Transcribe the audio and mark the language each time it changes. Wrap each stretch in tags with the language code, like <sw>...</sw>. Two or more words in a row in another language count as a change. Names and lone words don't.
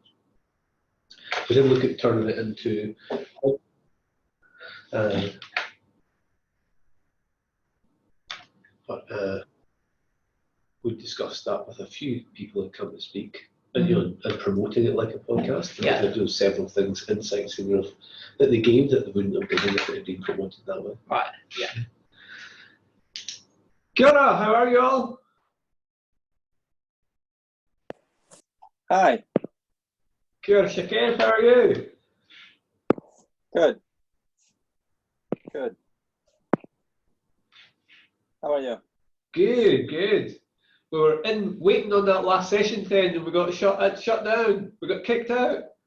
<en>We did look at turning it into. But we discussed that with a few people who come to speak, and and promoting it like a podcast. Yeah. They do several things, insights in that they gave that they wouldn't have given if it had been promoted that way. Right. Yeah.</en> <mi>Kia ora,</mi> <en>how are you all? Hi.</en> <mi>Kia ora,</mi> <en>Shakir, how are you? Good. Good. How are you? Good, good. We were waiting on that last session then, and we got shut down. We got kicked out.</en>